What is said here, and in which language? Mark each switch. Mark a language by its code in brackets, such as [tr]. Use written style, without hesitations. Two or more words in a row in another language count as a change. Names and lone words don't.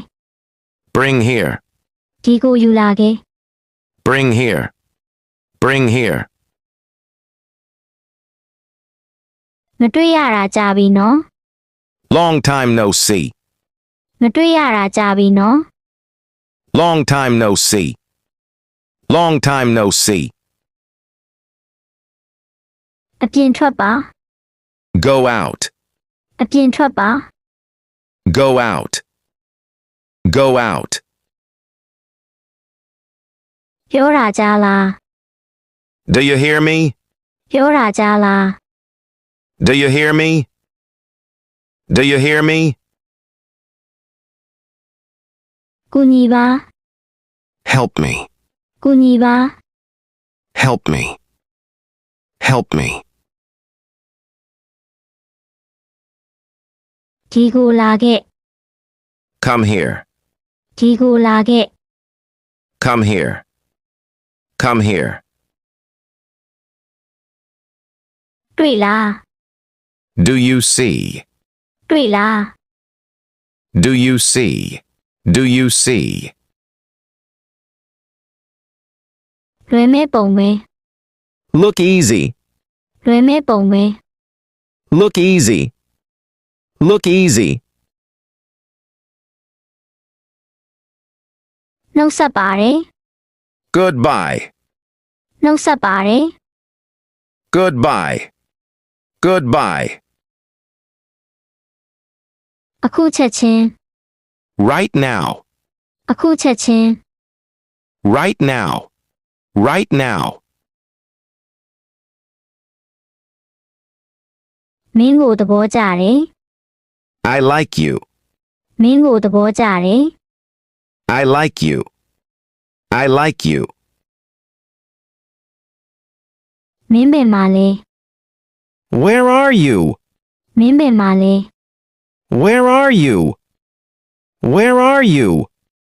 [en] Bring here. [my] ဒီကိုယူလာခဲ့ [en] Bring here. Bring here. [my] မတွေ့ရတာကြာပြီနော် [en] Long time no see. [my] မတွေ့ရတာကြာပြီနော် [en] Long time no see. Long time no see. [my] အပြင်ထွက်ပါ [en] Go out. [my] အပြင်ထွက်ပါ [en] Go out. Go out. [my] ပြောတာကြားလား [en] Do you hear me? [my] ပြောတာကြားလား [en] Do you hear me? Do you hear me? [my] ကူညီပါ [en] Help me. [my] ကူညီပါ [en] Help me. Help me. [my] ဒီကိုလာခဲ့ [en] Come here. [my] ဒီကိုလာခဲ့ [en] Come here. Come here. [my] တွေ့လား [en] Do you see? [my] တွေ့လား [en] Do you see? Do you see? [my] လွယ်မဲ့ပုံပဲ [en] Look easy. [my] လွယ်မဲ့ပုံပဲ [en] Look easy. Look easy. [my] နှုတ်ဆက်ပါတယ် [en] Goodbye. [my] နှုတ်ဆက်ပါတယ် [en] Goodbye. Goodbye. [my] အခုချက်ချင်း [en] Right now. [my] အခုချက်ချင်း [en] Right now. Right now. [my] မင်းကိုသဘောကျတယ် [en] I like you. [my] မင်းကိုသဘောကျတယ် [en] I like you. I like you. [my] မင်းပင်မာလဲ [en] Where are you? [my] မင်းပင်မာလဲ [en] Where are you? Where are you?